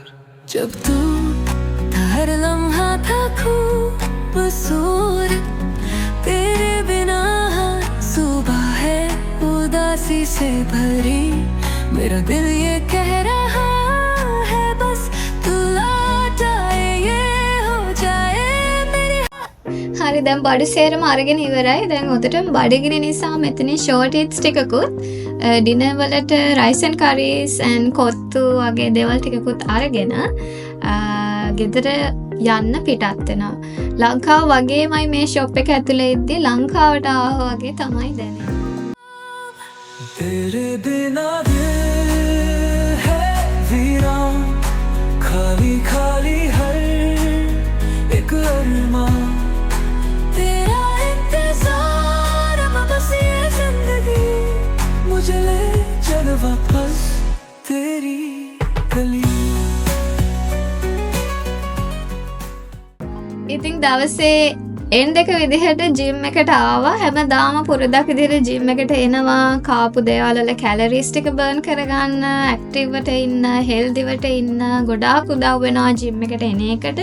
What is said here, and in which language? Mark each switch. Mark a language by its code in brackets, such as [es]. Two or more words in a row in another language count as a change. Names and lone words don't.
[hi] जब तू था हर लम्हा था खूबसूरत, तेरे बिना हर सुबह है उदासी से भरी, मेरा दिल ये कह रहा है बस तू लौट आए ये हो जाए मेरी। [si] හරි දැන් බඩු සේරම අරගෙන ඉවරයි. දැන් උදේටම බඩගිනි නිසා මෙතනින් [en] short eats [si] ටිකකුත් ඩිනර් වලට [en] rice and curries and [si] කොත්තු වගේ දේවල් ටිකකුත් අරගෙන ගෙදර යන්න පිටත් වෙනවා. ලංකාව වගේමයි මේ ෂොප් එක ඇතුලේ ඉද්දි ලංකාවට ආවා වගේ තමයි දැනෙන්නේ. [hi] तेरे बिना दिल है वीरान, खाली खाली हर एक अरमान, तेरा इंतजार अब बस ये जिंदगी, मुझे ले चल वापस तेरी गली। [si] ඉතින් දවසේ එන් දෙක විදිහට ජිම් එකට ආවා. හැමදාම පුරුද්දක් විදිහට ජිම් එකට එනවා, කාපු දේවල් වල කැලරිස් ටික බර්න් කරගන්න, ඇක්ටිව් වට ඉන්න, හෙල්දි වට ඉන්න ගොඩාක් උදව් වෙනවා ජිම් එකට එන එකට.